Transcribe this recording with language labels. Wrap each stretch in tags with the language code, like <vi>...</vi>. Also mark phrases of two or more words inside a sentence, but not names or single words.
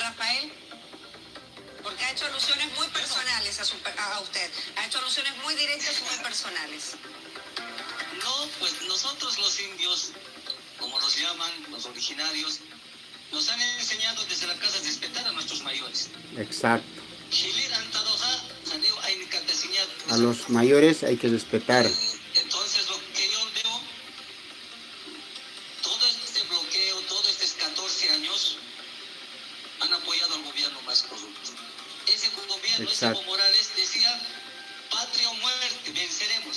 <es>Rafael, porque ha hecho alusiones muy personales a usted. Ha hecho alusiones muy directas y muy personales. No, pues nosotros los indios, como los llaman, los originarios, nos han enseñado desde la casa a respetar a nuestros mayores. Exacto. Chilir antadoja, saneo ainicatesiñat. A los mayores hay que respetar. Entonces, lo que yo veo, todo este bloqueo, todos estos 14 años, han apoyado al gobierno más corrupto. Ese gobierno, ese Evo Morales decía, patria o muerte, venceremos.</es>